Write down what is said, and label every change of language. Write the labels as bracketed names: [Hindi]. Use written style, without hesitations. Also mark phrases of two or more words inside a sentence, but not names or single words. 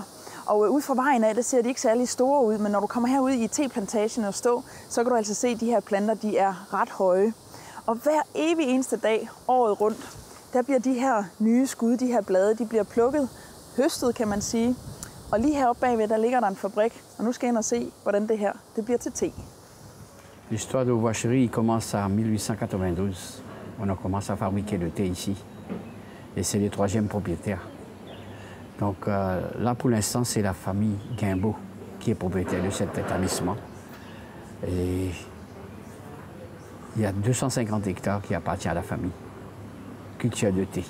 [Danish] Og ud fra vejen af, der ser de ikke særlig store ud, men når du kommer herud i teplantagen og stå, så kan du altså se, at de her planter de er ret høje. Og hver evig eneste dag, året rundt, der bliver de her nye skud, de her blade, de bliver plukket, høstet kan man sige. Og lige heroppe bagved, der ligger der en fabrik, og nu skal jeg ind og se, hvordan det her det bliver til te. [French] L'histoire de Boischerie commence en 1892. On a commencé à fabriquer le thé ici. Et c'est le 3e propriétaire. Donc là, pour l'instant, c'est la famille Guimbaud qui est propriétaire de cet établissement. Et il y a 250 hectares qui appartiennent à la famille, culture de thé.